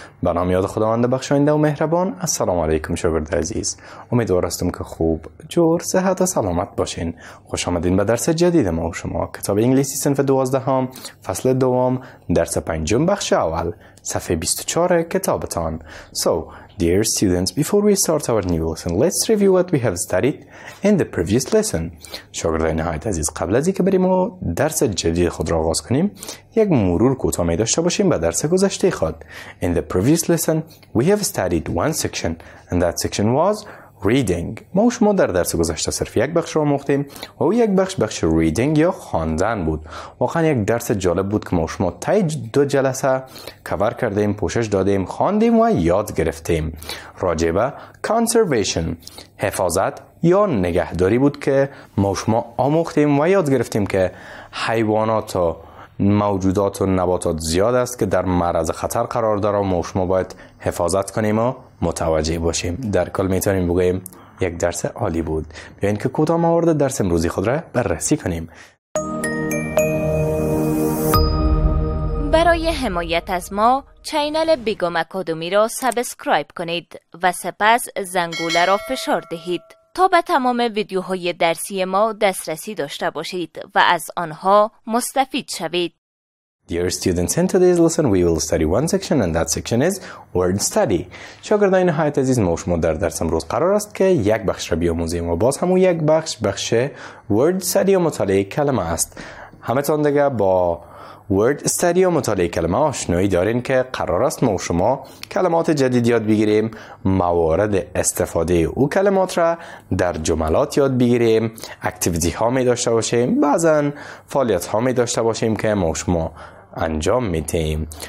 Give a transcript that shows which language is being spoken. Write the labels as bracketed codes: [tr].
[fa] به نام یاد خداوند بخشاینده و مهربان. السلام علیکم شاگرد عزیز. امیدوارم که خوب، جور، صحت و سلامت باشین. خوش آمدین به درس جدید ما و شما. کتاب انگلیسی صنف 12 فصل دوم، درس 5 بخش اول، صفحه 24 کتابتان. [en] So, dear students, before we start our new lesson, let's review what we have studied in the previous lesson. [fa] شاگردان نهایت عزیز، قبل از اینکه بریم و درس جدید خود را آغاز کنیم، یک مرور کوتاه داشته باشیم به درس گذشته خود. [en] In the previous lesson, we have studied one section, and that section was reading. [fa] ما و شما در درس گذشته صرف یک بخش را آموختیم و او یک بخش reading یا خواندن بود. واقعا یک درس جالب بود که ما و شما طی 2 جلسه کور کردیم، پوشش دادیم، خواندیم و یاد گرفتیم. راجع به conservation، حفاظت یا نگهداری بود که ما و شما آموختیم و یاد گرفتیم که حیوانات و موجودات و نباتات زیاد است که در معرض خطر قرار داره و ما و شما باید حفاظت کنیم و متوجه باشیم. در کل میتونیم بگوییم یک درس عالی بود. بیاین که کوتاه موارد درس امروزی خود را بررسی کنیم. برای حمایت از ما چینل بیگم اکادمی را سابسکرایب کنید و سپس زنگوله را فشار دهید تا به تمام ویدیوهای درسی ما دسترسی داشته باشید و از آنها مستفید شوید. [en] Dear students, in today's lesson we will study one section and that section is word study. [fa] شاگردان نهایت عزیز، ما و شما در درس امروز قرار است که یک بخش را بیاموزیم و باز همون یک بخش word study و مطالعه کلمه است. همتان دیگه با word study و مطالعه کلمه آشنایی دارین که قرار است ما و شما کلمات جدید یاد بگیریم، موارد استفاده او کلمات را در جملات یاد بگیریم، اکتیویتی ها می داشته باشیم، بعضا فعالیت ها می داشته باشیم که ما و شما انجام میدیم.